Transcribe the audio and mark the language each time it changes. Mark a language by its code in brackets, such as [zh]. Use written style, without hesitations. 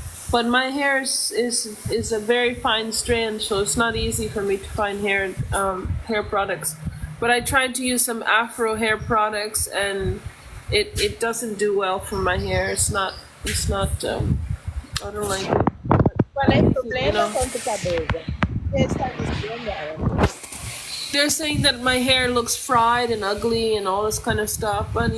[en] But my hair is a very fine strand, so it's not easy for me to find hair products. But I tried to use some Afro hair products, and it doesn't do well for my hair. It's not. I don't like it. [es] ¿Cuál es el problema con tu cabello? ¿Qué estás diciendo ahora? [en] They're saying that my hair looks fried and ugly and all this kind of stuff, but